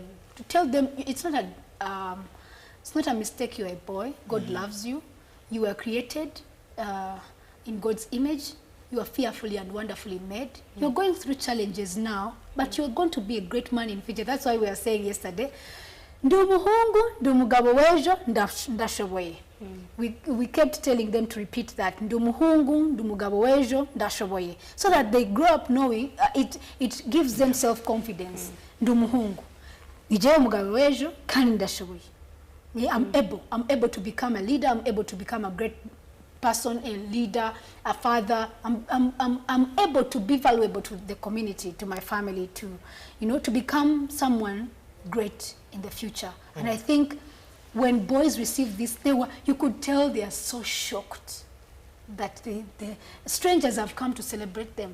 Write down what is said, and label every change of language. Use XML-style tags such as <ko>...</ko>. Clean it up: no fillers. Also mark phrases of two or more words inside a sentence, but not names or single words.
<en>To tell them it's not a mistake, you're a boy. God loves you. You were created in God's image. You are fearfully and wonderfully made. You're going through challenges now, but you're going to be a great man in future. That's why we were saying yesterday,</en> <rw>Ndumuhungu, ndumugabo wejo, ndashoboye.</rw> <en>We kept telling them to repeat that,</en> <rw>Ndumuhungu, ndumugabo wejo, ndashoboye,</rw> <en>so that they grow up knowing, it gives them self-confidence.</en> <rw>Ndumuhungu, nije mugabo wejo, kandi ndashoboye.</rw> <en>I'm able to become a leader. I'm able to become a great person, a leader, a father. I'm able to be valuable to the community, to my family, to become someone great in the future. And I think when boys receive this, you could tell they are so shocked that the strangers have come to celebrate them.</en>